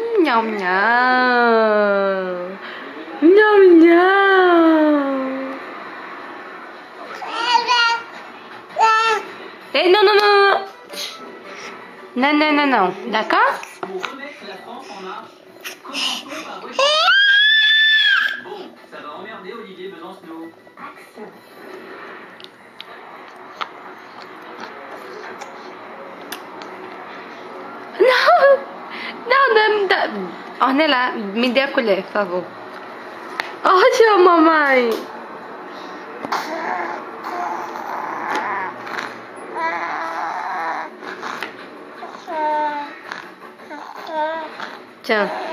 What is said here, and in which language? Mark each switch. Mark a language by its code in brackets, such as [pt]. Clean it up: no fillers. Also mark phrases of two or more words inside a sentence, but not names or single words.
[fr] Nham, nham. Nham, nham. Eh, non, non, non, non. Non, non, non, non. D'accord? Bon, ça va emmerder Olivier Besancenot. [pt] Não, não, Ornella, me dê a colher, por favor. Olha, mamãe. Tchau.